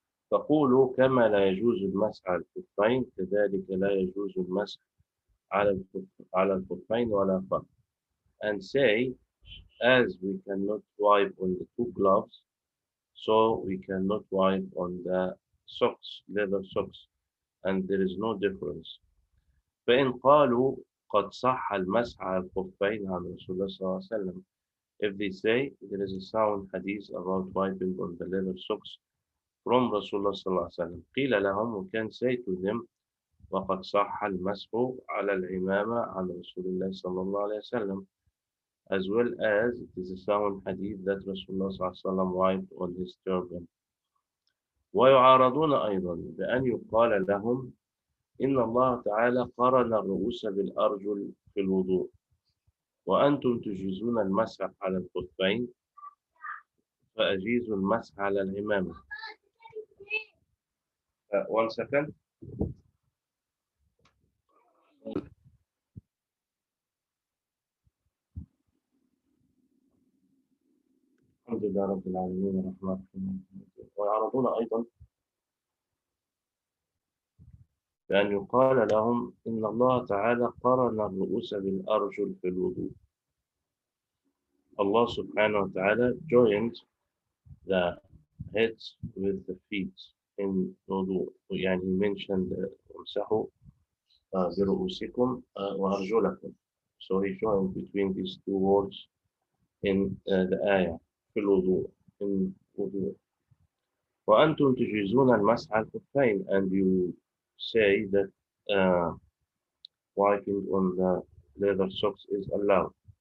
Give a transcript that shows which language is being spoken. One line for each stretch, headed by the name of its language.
Arabic: فقولوا كما لا يجوز المسح على الخفين كذلك لا يجوز المسح على الخفين ولا فرق.
English: And say as we cannot wipe on the two gloves, so we cannot wipe on the socks, leather socks, and there is no difference.
Arabic: فإن قالوا قد صح المسح على الخفين عن رسول الله صلى الله عليه وسلم.
English: If they say there is a sound hadith about wiping on the leather socks from Rasulullah
Arabic: صلى الله عليه وسلم قيل لهم
English: we can say to them
Arabic: وقد صح المسح على العمامة عن رسول الله صلى الله عليه وسلم,
English: as well as it is a sound hadith that Rasulullah صلى الله عليه وسلم wiped on his turban.
Arabic: ويعارضون أيضا بأن يقال لهم إن الله تعالى قرن الرؤوس بالأرجل في الوضوء وأنتم تجيزون المسح على الخفين فأجيزوا المسح على العمامة.
English: One second.
Arabic: الحمد لله رب العالمين الرحمن الرحيم. ويعرضون أيضا بأن يقال لهم إن الله تعالى قرن الرؤوس بالأرجل في الوضوء.
English: Allah subhanahu wa ta'ala joined the heads with the feet in wudu.
Arabic: يعني
English: he mentioned
Arabic: امسحوا برؤوسكم وأرجلكم.
English: So he joined between these two words in the ayah
Arabic: في الوضوء
English: in wudu.
Arabic: وأنتم تجيزون المسح على الخفين,
English: and you say that wiping on the leather socks is allowed.